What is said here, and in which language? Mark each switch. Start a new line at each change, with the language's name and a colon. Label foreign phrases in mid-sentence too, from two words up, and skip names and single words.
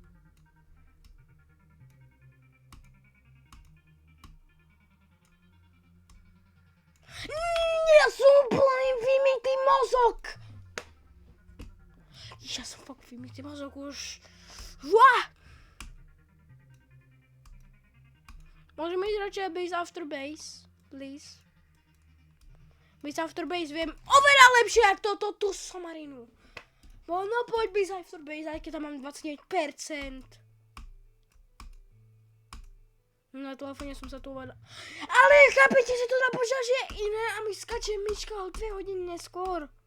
Slovak: Ja som úplne vymytý mozog. Ja som fakt vymytý mozog už. Môžeme ísť radšej
English: base after base, please. Base after base
Slovak: viem oveľa lepšie ako tú somarinu. No poď
English: base after base,
Slovak: aj keď tam mám 29%. Na telefóne som sa tu oveľa... Ale chápete, že to napočítač je iné a mi skače myška o 2 hodiny neskôr.